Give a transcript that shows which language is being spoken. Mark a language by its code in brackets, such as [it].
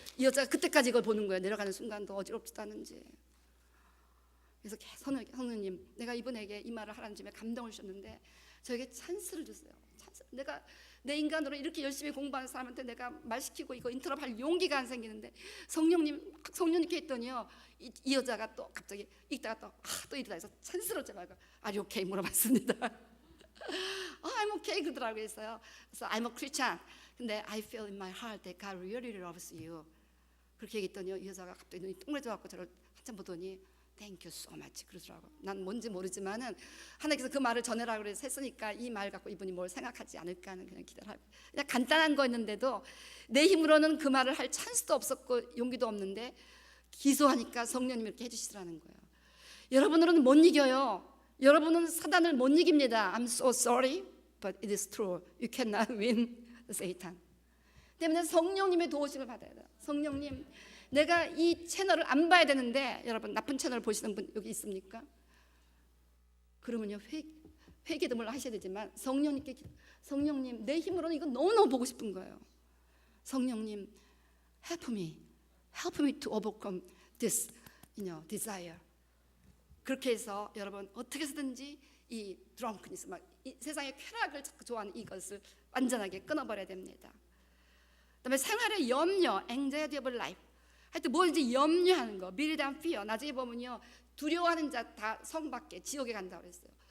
[ko] 이 여자가 그때까지 이걸 보는 거예요. 내려가는 순간도 어지럽지도 않은지. 그래서 성령님, 내가 이분에게 이 말을 하라는 점에 감동을 주셨는데 저에게 찬스를 주세요. 내가 내 인간으로 이렇게 열심히 공부하는 사람한테 내가 말 시키고 이거 인터럽할 용기가 안 생기는데 성령님께 했더니요, 이 여자가 또 갑자기 읽다가 또 이러다 해서 찬스를 제가 [en] Are you okay? [ko] 물어봤습니다. [en] I'm okay [ko] 그러더라고요. 그래서 [en] I'm a Christian. [ko] 근데 [en] I feel in my heart that God really loves you. [ko] 그렇게 얘기했더니요, 이 여자가 갑자기 눈이 동그래져갖고 저를 한참 보더니 [en] Thank you so much [ko] 그러더라고. 난 뭔지 모르지만은 하나님께서 그 말을 전해라고 그래서 했으니까 이 말 갖고 이분이 뭘 생각하지 않을까 하는 그냥 기대를 하고, 그냥 간단한 거였는데도 내 힘으로는 그 말을 할 찬스도 없었고 용기도 없는데 기도하니까 성령님이 이렇게 해주시더라는 거예요. 여러분으로는 못 이겨요. 여러분은 사단을 못 이깁니다. [en] I'm so sorry, but it is true. You cannot win the Satan. [ko] 때문에 성령님의 도우심을 받아야 돼요. 성령님, 내가 이 채널을 안 봐야 되는데, 여러분 나쁜 채널 보시는 분 여기 있습니까? 그러면요 회개도 물론 하셔야 되지만 성령님께, 성령님 내 힘으로는 이거 너무너무 보고 싶은 거예요. [en] 성령님 help me to overcome this desire. [ko] 그렇게 해서 여러분 어떻게 해서든지 이 drunkenness, 이 세상의 쾌락을 좋아하는 이것을 완전하게 끊어버려야 됩니다. 그다음에 생활의 염려, [en] anxiety of life. [ko] 하여튼 뭐든지 염려하는 거, 미래에 대한 fear. 나중에 보면요, 두려워하는 자 다 성 밖에 지옥에 간다고 그랬어요.